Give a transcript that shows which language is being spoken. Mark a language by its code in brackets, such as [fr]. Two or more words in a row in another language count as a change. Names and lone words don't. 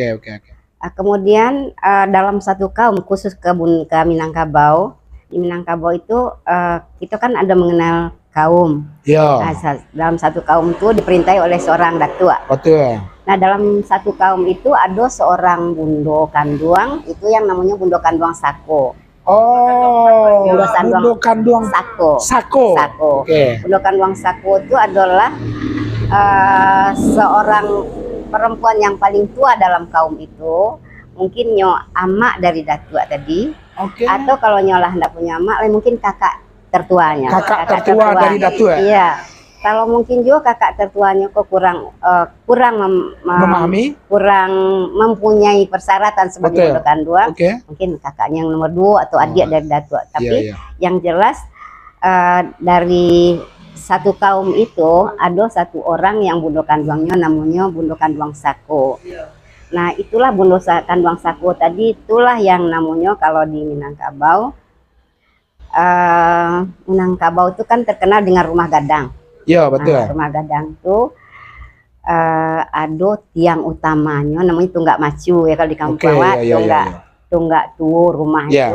[id] Kemudian dalam satu kaum, khusus ke Minangkabau, di Minangkabau itu kita kan ada mengenal kaum. Dalam satu kaum itu diperintahi oleh seorang datua. Nah, dalam satu kaum itu ada seorang Bundo Kanduang, itu yang namanya Bundo Kanduang Sako. Bundo Kanduang Sako. Bundo Kanduang Sako itu adalah seorang perempuan yang paling tua dalam kaum itu. [min] Mungkin nyo amak dari datua tadi, atau kalau nyolah hendak punya amak, mungkin kakak tertuanya. [id] Kakak tertua dari datua. Iya. Kalau mungkin juga kakak tertuanya kok kurang memahami, kurang mempunyai persyaratan sebagai Bundo Kanduang. Mungkin kakaknya yang nomor 2 atau adik dari datua. Tapi yang jelas dari satu kaum itu ada satu orang yang Bundo Kanduangnya namanya Bundo Kanduang Sako. Nah, itulah Bundo Kanduang Sako tadi, itulah yang namanya kalau di Minangkabau. Minangkabau itu kan terkenal dengan rumah gadang. Iya, betul. Rumah gadang itu ada tiang utamanya namanya Tunggak Macu ya, kalau di kampung Tunggak Tuo rumah itu.